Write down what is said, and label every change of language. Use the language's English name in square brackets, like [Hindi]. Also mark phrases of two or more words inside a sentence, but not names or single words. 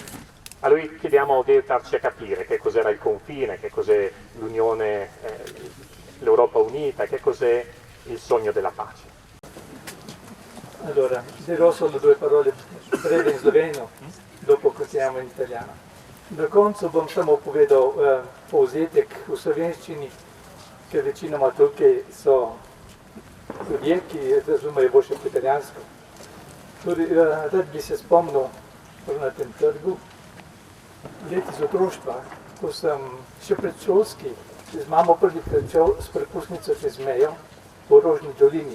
[Italian] A lui chiediamo di aiutarci a capire che cos'era il confine, che cos'è l'Unione, l'Europa unita, che cos'è il sogno della pace. Allora, dirò solo due parole brevi in sloveno, dopo continuiamo in italiano. [Slovenian] Na koncu bom samo povedal povzetek v slovenščini, ker večinoma tukaj so ljudje, ki razumejo boljše po italijansko. Torej, rad bi se spomnil na tem trgu, let iz otroštva, ko sem še predšolski z mamo prvikrat šel s prepustnico čez mejo v Rožni dolini.